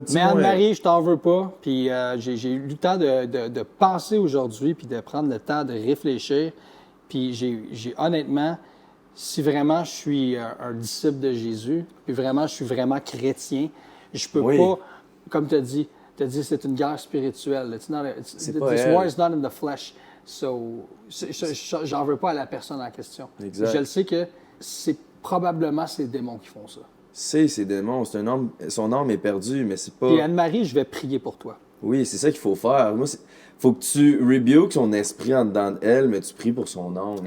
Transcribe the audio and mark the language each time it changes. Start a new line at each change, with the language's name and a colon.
French: Mais Anne-Marie, je t'en veux pas. Puis j'ai eu le temps de penser aujourd'hui, puis de prendre le temps de réfléchir. Puis j'ai honnêtement, si vraiment je suis un disciple de Jésus, puis vraiment je suis vraiment chrétien, je peux pas, comme tu as dit, c'est une guerre spirituelle.
English: This war is not in the flesh.
French: So, j'en veux pas à la personne en question. Exact. Je le sais que c'est probablement ces démons qui font ça. C'est ces démons, son âme est perdue, mais c'est pas... Et Anne-Marie, je vais prier pour toi. Oui, c'est ça qu'il faut faire. Moi, faut que tu rebukes son esprit en dedans d'elle, mais tu pries pour son âme.